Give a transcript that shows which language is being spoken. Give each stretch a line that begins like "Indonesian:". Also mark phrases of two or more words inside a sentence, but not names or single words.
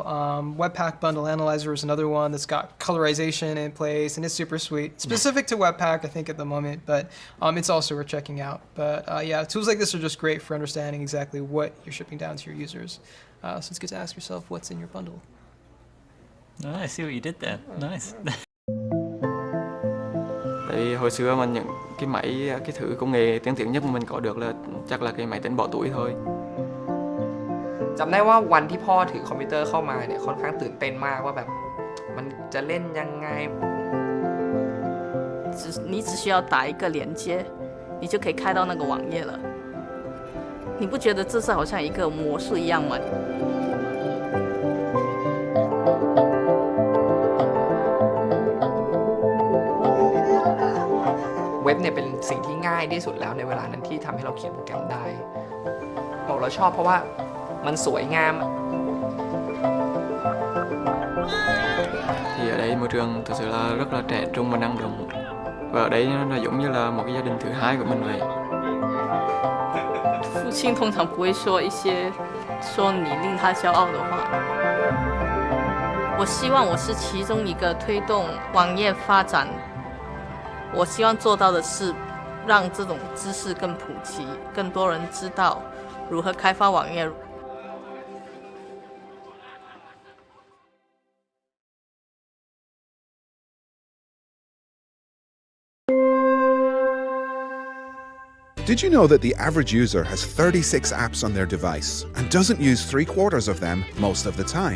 English: Webpack Bundle Analyzer is another one that's got colorization in place, and it's super sweet. Specific to Webpack, I think, at the moment, but it's also worth checking out. But yeah, tools like this are just great for understanding exactly what you're shipping down to your users. So it's good to ask yourself what's in your bundle. Oh, I see what you did there. Nice.
Vietnamese: Tại hồi xưa mình những cái thử công nghệ tiên tiến nhất mà mình có được là chắc là cái máy tính bỏ tuổi thôi.
Thai: จำได้ว่าวันที่พ่อถือคอมพิวเตอร์เข้ามาเนี่ยค่อนข้างตื่นเต้นมากว่าแบบมันจะเล่นยังไง
Chinese: 你只需要打一个连接，你就可以开到那个网页了。你不觉得这是好像一个魔术一样吗？
Thai: เว็บเนี่ยเป็นสิ่งที่ง่ายที่สุดแล้วในเวลานั้นที่ทำให้เราเขียนโปรแกรมได้บอกเราชอบเพราะว่ามันสวยงาม
Vietnamese: Thì ở đây môi trường thực sự là rất là trẻ trung và năng động. Và ở đây nó giống như là một cái gia đình thứ hai của mình vậy.
Chinese: 父亲通常不会说一些说你令他骄傲的话。我希望我是其中一个推动网页发展。我希望做到的是，让这种知识更普及，更多人知道如何开发网页。
English: Did you know that the average user has 36 apps on their device and doesn't use 3/4 of them most of the time?